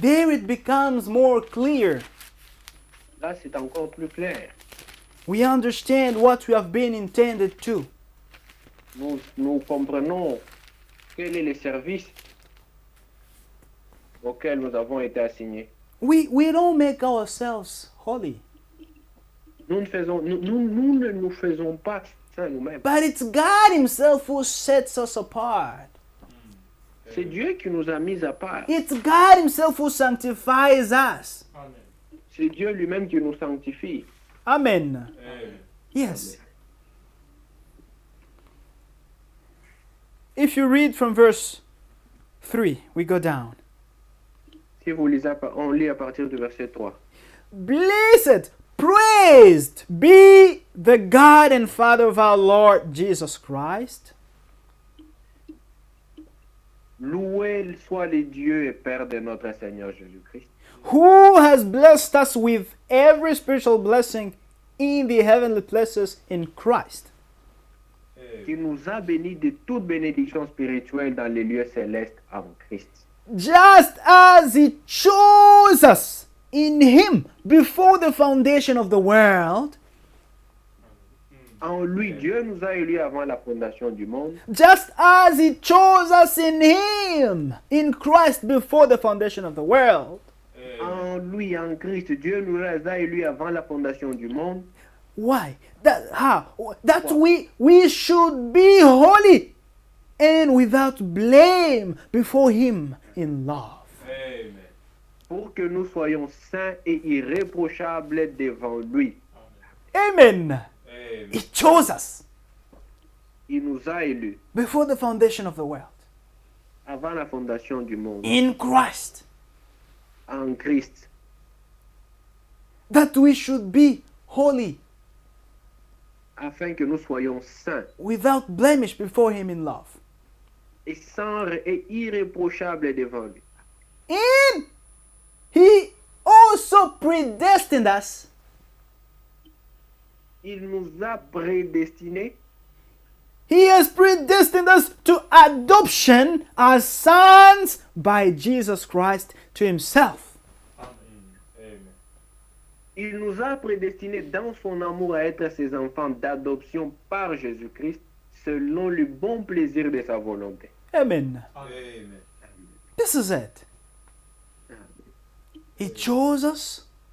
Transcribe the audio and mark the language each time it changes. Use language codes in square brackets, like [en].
[en] there it becomes more clear. [fr] là c'est encore plus clair. [en] We understand what we have been intended to. [fr] Nous comprenons quel est le service auquel nous avons été assignés. [en] We don't make ourselves holy, [fr] Nous ne nous faisons pas ça nous-mêmes. [en] but it's God Himself who sets us apart. [fr] C'est Dieu qui nous a mis à part. [en] It's God Himself who sanctifies us. Amen. [fr] C'est Dieu lui-même qui nous sanctifie. [en] Amen. Amen. Yes. If you read from verse 3, we go down. [fr] Si vous lisez, on lit à partir du verset 3. [en] Blessed, praised be the God and Father of our Lord Jesus Christ, [fr] Loué soit le Dieu et Père de notre Seigneur Jésus-Christ, [en] who has blessed us with every spiritual blessing in the heavenly places in Christ, [fr] qui nous a bénis de toute bénédiction spirituelle dans les lieux célestes en Christ. [en] just as He chose us in Him before the foundation of the world, [fr] En lui, Dieu nous a élus avant la fondation du monde, [en] just as He chose us in Him, in Christ before the foundation of the world. [fr] en lui, en Christ, Dieu nous a élus avant la fondation du monde. [en] Why? That we should be holy and without blame before Him in love. Amen. [fr] Pour que nous soyons saints et irréprochables devant lui. [en] Amen. Amen. He chose us [fr] Il nous a élus [en] before the foundation of the world [fr] avant la fondation du monde, [en] in Christ, [fr] en Christ, [en] that we should be holy [fr] afin que nous soyons saints [en] without blemish before Him in love. [fr] et sans et irréprochables devant lui. [en] And He also predestined us [fr] Il nous a prédestinés [en] He has predestined us to adoption as sons by Jesus Christ to Himself. Amen. [fr] Il nous a prédestinés dans son amour à être ses enfants d'adoption par Jésus-Christ selon le bon plaisir de sa volonté. [en] Amen. Amen. This is it. He chose us